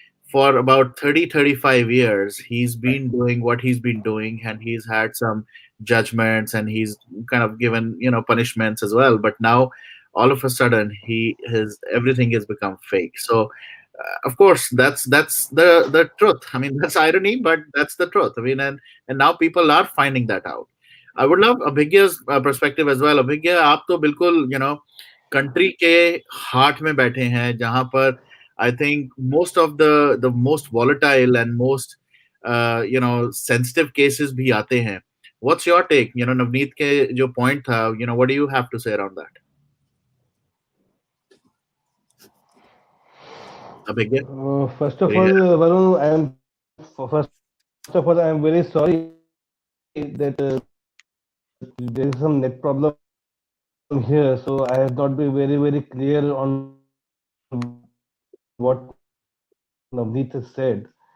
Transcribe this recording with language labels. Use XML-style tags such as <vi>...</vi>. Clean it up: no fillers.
<en>For about 30-35 years he's been doing what he's been doing, and he's had some judgments, and he's kind of given punishments as well, but now all of a sudden his everything has become fake. So of course that's the truth. I mean, that's irony, but that's the truth. I mean, and now people are finding that out. I would love Abhigya's perspective as well.</en> <hi>Abhigya, आप तो बिल्कुल country के heart में बैठे हैं, जहां पर</hi> <en>I think most of the most volatile and most sensitive cases</en> <hi>भी आते हैं.</hi> <en>What's your take? Navneet</en> <hi>के जो point था,</hi> <en>what do you have to say around that? Abhigya? First of Are you all, here? Varun, first of all, I am very sorry that there is some net problem here, so I have not been very clear on what Navneet has said.</en>